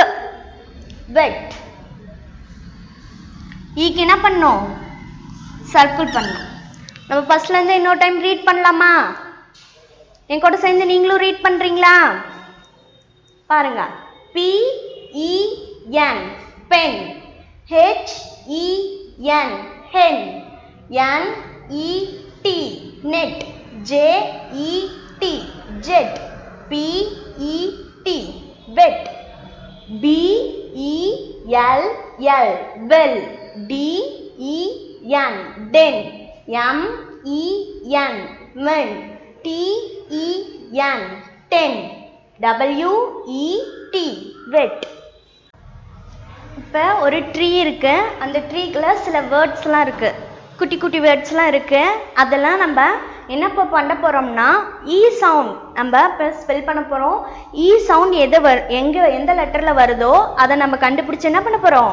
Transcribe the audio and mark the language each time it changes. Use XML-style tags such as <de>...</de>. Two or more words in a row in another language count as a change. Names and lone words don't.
<ta>வெட். ஈக்கு என்ன பண்ணோம்? சர்க்கிள் பண்ணோம். நம்ம ஃபர்ஸ்ட்லேருந்து இன்னொரு</ta> <en>time read</en> <ta>பண்ணலாமா? என் கூட சேர்ந்து நீங்களும் ரீட் பண்ணுறீங்களா?</ta> <en>பாருங்க. PEN, பென். HEN, hen. NET, net. JET, jet. PET, wet. BELL, bell. DEN, den. MEN, men. TEN, ten. WET, wet.</en> <ta>இப்போ ஒரு ட்ரீ இருக்கு. அந்த ட்ரீக்குள்ள சில வேர்ட்ஸ்லாம் இருக்கு, குட்டி குட்டி வேர்ட்ஸ்லாம் இருக்கு. அதெல்லாம் நம்ம என்ன பண்ண போறோம்னா,</ta> <en>e sound</en> <ta>நம்ம ஸ்பெல் பண்ண போறோம்.</ta> <en>e sound</en> <ta>எந்த லெட்டர்ல வருதோ அதை நம்ம கண்டுபிடிச்சு என்ன பண்ண போறோம்?</ta>